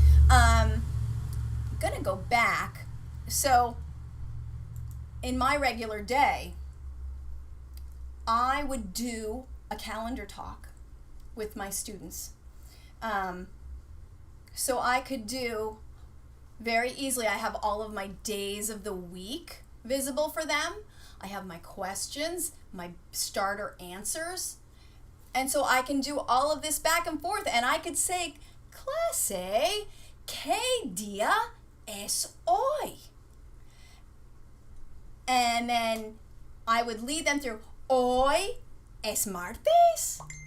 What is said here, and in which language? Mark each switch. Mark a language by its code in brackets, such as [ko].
[en] I'm gonna go back. So in my regular day, I would do a calendar talk with my students. So I could do very easily. I have all of my days of the week visible for them. I have my questions, my starter answers. And so I can do all of this back and forth. And I could say, [es] clase, ¿qué día es hoy? [en] And then I would lead them through, [es] ¿Hoy es martes?